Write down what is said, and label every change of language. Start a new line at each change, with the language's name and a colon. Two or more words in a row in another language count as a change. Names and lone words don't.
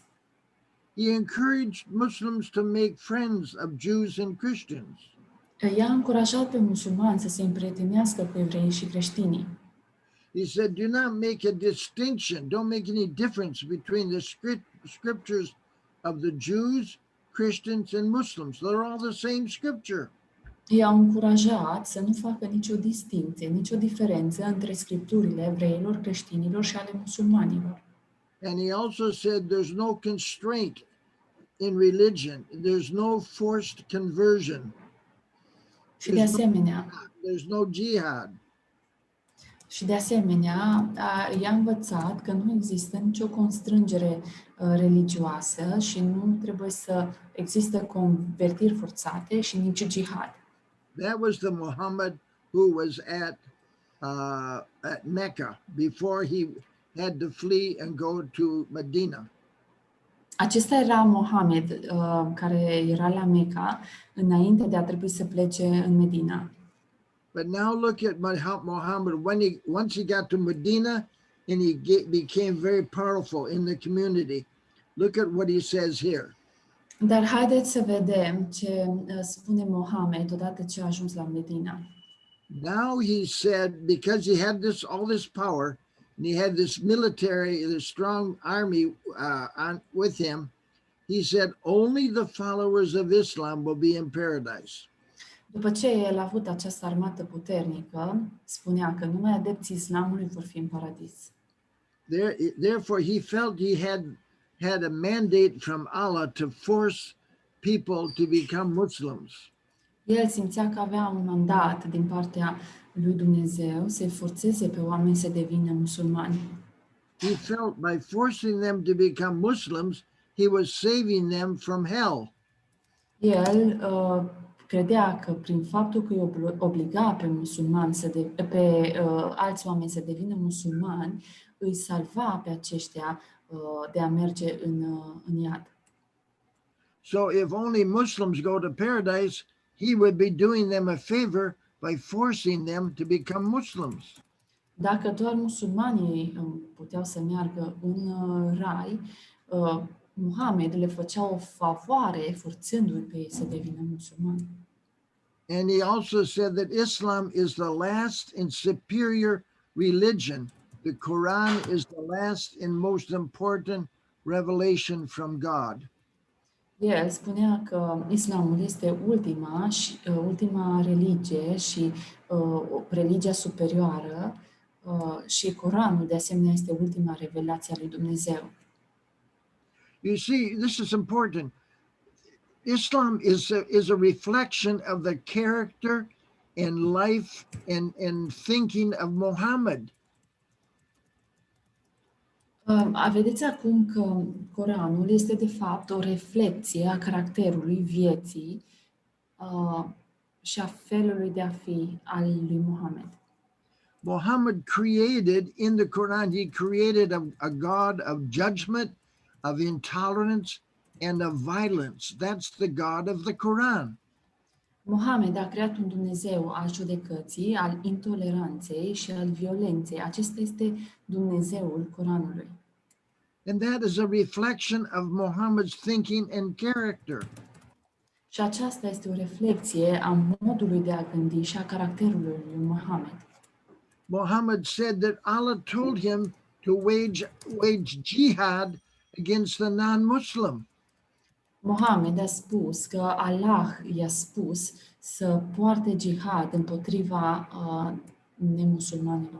English: He encouraged Muslims to make friends of Jews and Christians.
Romanian: I-a încurajat pe musulmani să se împrietenească cu evreii și creștinii.
English: He said, do not make a distinction, don't make any difference between the scriptures of the Jews, Christians, and Muslims. They're all the same scripture.
Romanian: I-a încurajat să nu facă nicio distinție, nicio diferență între scripturile evreilor, creștinilor și ale musulmanilor.
English: And he also said there's no constraint in religion. There's no forced conversion.
Romanian: Și de asemenea,
English: There's no jihad.
Romanian: I-a învățat că nu există nicio constrângere religioasă și nu trebuie să există convertiri forțate și nici jihad.
English: That was the Muhammad who was at Mecca before he had to flee and go to Medina.
Romanian: Acesta era Mohamed, care era la Mecca înainte de a trebui să plece în Medina.
English: But now look at Muhammad once he got to Medina and became very powerful in the community. Look at what he says here.
Romanian: Dar haideți să vedem ce spune Mohamed odată ce a ajuns la Medina.
English: Now he said, because he had all this power, and he had this military, this strong army with him, he said, only the followers of Islam will be in paradise.
Romanian: După ce el a avut această armată puternică, spunea că numai adepții Islamului vor fi în paradis.
English: Therefore, he felt he had a mandate from Allah to force people to become Muslims.
Romanian: El simțea că avea un mandat din partea lui Dumnezeu să-i forțeze pe oameni să devină musulmani.
English: He felt by forcing them to become Muslims, he was saving them from hell.
Romanian: El credea că prin faptul că îi obliga pe musulmani alți oameni să devină musulmani, îi salva pe aceștia de a merge în iad.
English: So if only Muslims go to paradise, he would be doing them a favor by forcing them to become Muslims.
Romanian: Dacă doar musulmanii puteau să meargă în rai, Mohamed le făcea o favoare forțându-i pe ei să devină musulmani.
English: And he also said that Islam is the last and superior religion. The Quran is the last and most important revelation from God.
Romanian: El spunea că Islamul este ultima religie și religia superioară și Coranul de asemenea este ultima revelație a lui Dumnezeu.
English: You see, this is important. Islam is a reflection of the character and life and thinking of Mohammed.
Romanian: Vedeți acum că Coranul este de fapt o reflecție a caracterului vieții și a felului de a fi al lui Mohamed.
English: Mohammed created in the Quran, he created a God of judgment, of intolerance, and of violence. That's the God of the Quran.
Romanian: Mohamed a creat un Dumnezeu al judecății, al intoleranței și al violenței. Acesta este Dumnezeul Coranului.
English: And that is a reflection of Muhammad's thinking and character.
Romanian: Și aceasta este o reflecție a modului de a gândi și a caracterului lui Mohamed.
English: Muhammad said that Allah told him to wage jihad against the non-Muslim.
Romanian: Mohamed a spus că Allah i-a spus să poarte jihad împotriva nemusulmanilor.